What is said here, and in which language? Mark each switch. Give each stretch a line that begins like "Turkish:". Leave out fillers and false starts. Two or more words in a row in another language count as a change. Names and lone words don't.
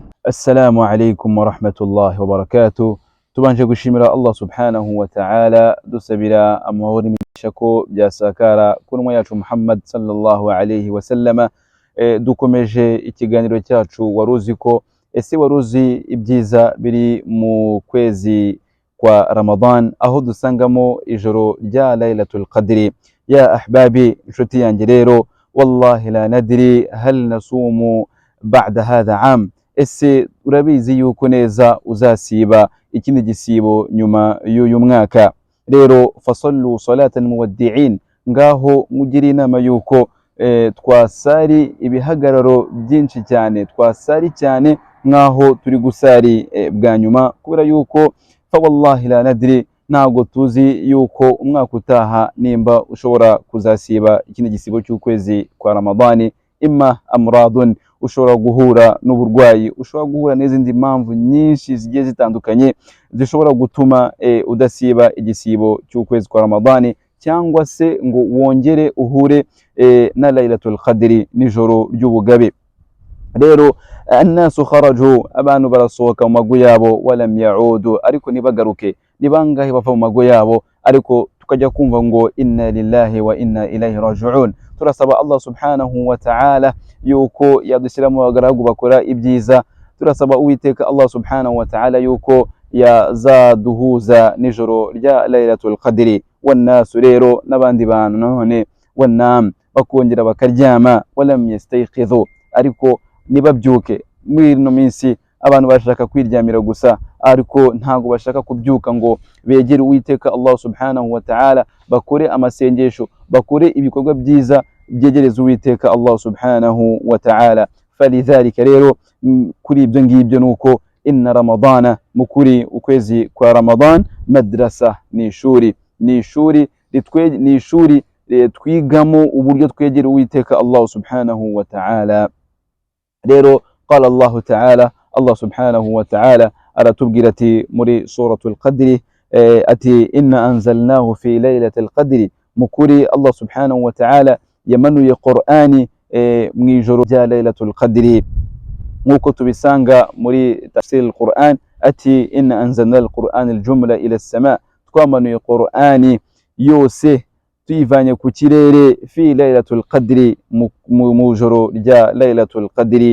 Arabic: السلام عليكم ورحمة الله وبركاته.
Kinyarwanda: Tubanje gushimira Allah
Arabic: سبحانه وتعالى,
Kinyarwanda: dusabira amahoro n'imigisha ko byasakara ku ntumwa yacu Muhammad
Arabic: صلى الله عليه وسلم.
Kinyarwanda: Dukomeje ikiganiro cyacu waruzi ko ese waruzi ibyiza biri mu kwezi kwa Ramadan, aho dusangamo ijoro rya Laylatul Qadri.
Arabic: يا أحبابي,
Kinyarwanda: inshuti yanjye rero,
Arabic: والله لا ندري هل نصوم بعد هذا عام.
Kinyarwanda: Ese urabizi yuko neza uzasiba ikindi gisibo nyuma y'uyu mwaka? Rero
Arabic: فصلوا صلاة مودعين,
Kinyarwanda: ngaho mugire inama yuko twasari ibihagararo byinshi cyane, twasari cyane nkaho turi gusari bwa nyuma, kubera yuko
Arabic: فوالله لا ندري,
Kinyarwanda: ntabwo tuzi yuko umwaka utaha nimba ushobora kuzasiba ikindi gisibo cy'ukwezi kwa Ramadani.
Arabic: إما أمراض,
Kinyarwanda: ushobora guhura n'uburwayi, ushobora guhura n'izindi mpamvu nyinshi zigiye zitandukanye zishobora gutuma udasiba igisibo cy'ukwezi kwa Ramadani, cyangwa se ngo wongere uhure na Laylatul Qadri, nijoro ry'ubugabe. Rero
Arabic: الناس خرجوا,
Kinyarwanda: abantu barasohoka mu mago yabo,
Arabic: ولم يعودوا,
Kinyarwanda: ariko nibagaruke. Ni bangahe bava mu mago yabo ariko tukajya kumva ngo
Arabic: إنا لله وإنا إليه راجعون?
Kinyarwanda: Turasaba Allah
Arabic: سبحانه وتعالى
Kinyarwanda: yuko yadushyira mu bagaragu bakora ibyiza. Turasaba Uwiteka Allah
Arabic: سبحانه وتعالى
Kinyarwanda: yuko yazaduhuza nijoro rya Laylatul Qadri. Wannasu, rero n'abandi bantu none, wannam, bakongera bakaryama,
Arabic: ولم يستيقظوا,
Kinyarwanda: ariko nibabyuke. Muri ino minsi abantu bashaka kwiryamira gusa, ariko ntago bashaka kubyuka ngo begere Uwiteka Allah
Arabic: سبحانه وتعالى,
Kinyarwanda: bakore amasengesho, bakore ibikorwa byiza byegereza Uwiteka Allah
Arabic: سبحانه وتعالى.
Kinyarwanda: Falidhalika, rero kuri ibyo ngibyo nuko
Arabic: إن رمضان,
Kinyarwanda: mukuri ukwezi kwa Ramadan, madrasa, ni ishuri, ni ishuri twigamo uburyo twegera Uwiteka Allah
Arabic: سبحانه وتعالى.
Kinyarwanda: Rero
Arabic: قال الله تعالى,
Kinyarwanda: Allah
Arabic: سبحانه وتعالى
Kinyarwanda: aratubwira ati muri suratul Qadri, ati
Arabic: إنا أنزلناه في ليلة القدر,
Kinyarwanda: mukuri Allah
Arabic: سبحانه وتعالى
Kinyarwanda: yamanuye Qur'ani mu ijoro rya Laylatul Qadri, nkuko tubisanga muri tafsir al-Qur'an, ati
Arabic: إنا أنزلنا القرآن الجملة إلى السماء,
Kinyarwanda: twamanuye Qur'ani yose tuyivanye ku kirere,
Arabic: في ليلة القدر,
Kinyarwanda: mu ijoro rya Laylatul Qadri.